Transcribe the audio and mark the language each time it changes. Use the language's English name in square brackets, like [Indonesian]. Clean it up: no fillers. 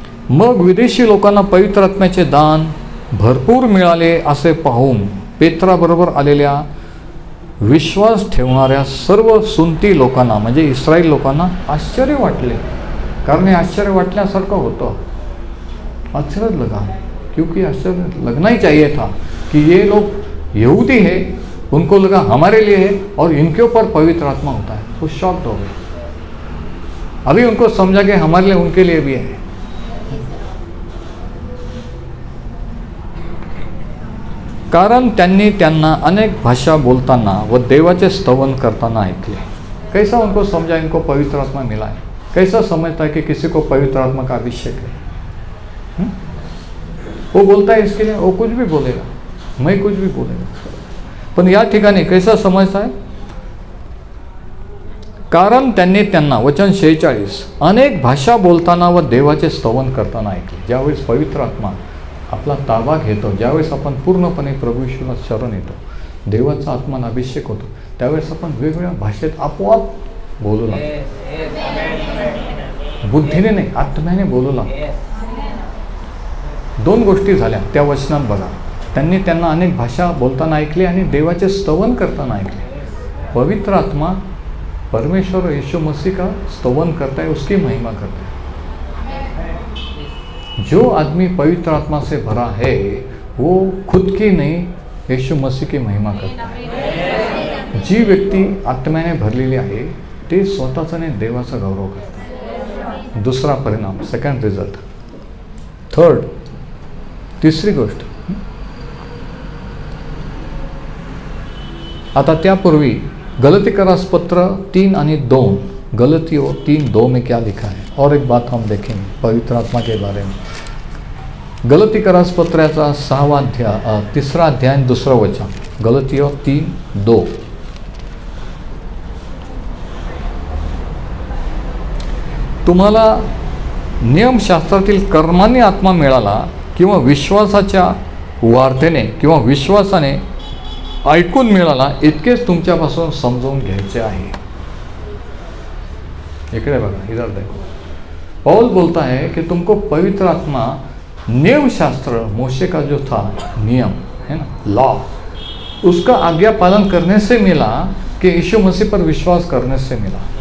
[Marathi] मग विदेशी लोकांना पवित्र आत्म्याचे दान भरपूर मिळाले असे पाहून पेत्राबरोबर आलेल्या विश्वास ठेवणाऱ्या सर्व सुन्नती लोकांना, म्हणजे इस्रायल लोकांना आश्चर्य वाटले. कारण हे आश्चर्य वाटण्यासारखं होतं. [Hindi] आश्चर्य लगा, क्योंकि आश्चर्य लगना ही चाहिए था कि ये लोग यहूदी है, उनको लगा हमारे लिए है और इनके ऊपर पवित्र आत्मा होता है. वो शॉक्ड हो गए. अभी उनको समझा कि हमारे लिए, उनके लिए भी है. [Marathi] कारण त्यांना अनेक भाषा बोलताना व देवाचे स्तवन करताना ऐकले. [Hindi] कैसा उनको समझा इनको पवित्र आत्मा मिला है? कैसा समझता है कि किसी को पवित्र आत्मा का अभिषेक है? वो बोलता है इसके लिए, वो कुछ भी बोलेगा, मैं कुछ भी बोलेगा, [Marathi] पण या ठिकाणी [Hindi] कैसा समजता है? [Marathi] कारण त्यांना वचन 46 अनेक भाषा बोलताना व देवाचे स्तवन करताना ऐकले. ज्यावेळेस पवित्र आत्मा आपला ताबा घेतो, ज्यावेळेस आपण पूर्णपणे प्रभू येशूला शरण येतो, देवाचा आत्मा अभिषेक होतो, त्यावेळेस आपण वेगवेगळ्या भाषेत आपोआप बोलू लागतो. बुद्धीने नाही, आत्म्याने बोलू लागतो. दोन गोष्टी झाल्या त्या वचनात बघा. त्यांना अनेक भाषा बोलताना ऐकले आणि देवाचे स्तवन करताना ऐकले. [Hindi] पवित्र आत्मा परमेश्वर यीशु मसीह का स्तवन करता है, उसकी महिमा करता है. जो आदमी पवित्र आत्मा से भरा है वो खुद की नहीं, यीशु मसीह की महिमा करता है. [Marathi] जी व्यक्ती आत्म्याने भरलेली आहे ते स्वतःचा नाही, देवाचा गौरव करतात. दुसरा परिणाम, [English] Second result. [Marathi] थर्ड, तिसरी गोष्ट. आता त्यापूर्वी गलतीकरास पत्र [Hindi] 3 और 2, गलतियों 3:2 में क्या लिखा है, और एक बात हम देखेंगे पवित्र आत्मा के बारे में. [Marathi] गलतीकरास पत्राचा 6वा अध्याय 3रा अध्याय 2रं वचन. [Hindi] गलतियों 3:2. [Marathi] तुम्हाला नियमशास्त्रातील कर्मांनी आत्मा मिळाला किंवा विश्वासाच्या वार्तेने किंवा विश्वासाने ऐकून मिळाला, इतकेच तुमच्यापासून समजून घ्यायचे आहे. इकडे बघा, [Hindi] इधर देखो. पौल बोलता है कि तुमको पवित्र आत्मा नियम शास्त्र, मोशे का जो था नियम है ना, लॉ, उसका आज्ञा पालन करने से मिला कि यीशु मसीह पर विश्वास करने से मिला.